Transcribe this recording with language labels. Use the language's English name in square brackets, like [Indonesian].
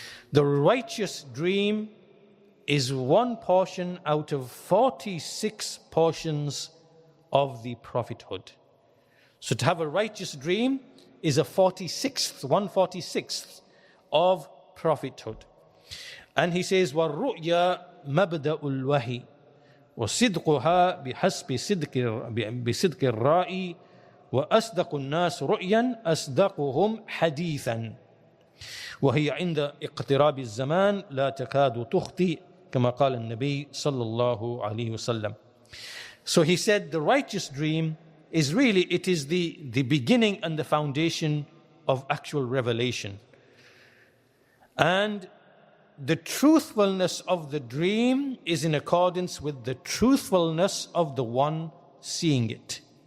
[English] The righteous dream is one portion out of 46 portions of the prophethood. So to have a righteous dream is a 1/46th of prophethood. And he says, [Arabic] وَالرُّؤْيَا مَبْدَأُ الْوَحِي وَصِدْقُهَا بِصِدْقِ الرَّائِي وَأَصْدَقُ النَّاسِ رُؤْيًا أَصْدَقُهُمْ حَدِيثًا وهي عند اقتراب الزمان لا تكاد تخطئ كما قال النبي صلى الله عليه وسلم. [English] So he said the righteous dream is really, it is the beginning and the foundation of actual revelation. And the truthfulness of the dream is in accordance with the truthfulness of the one seeing it.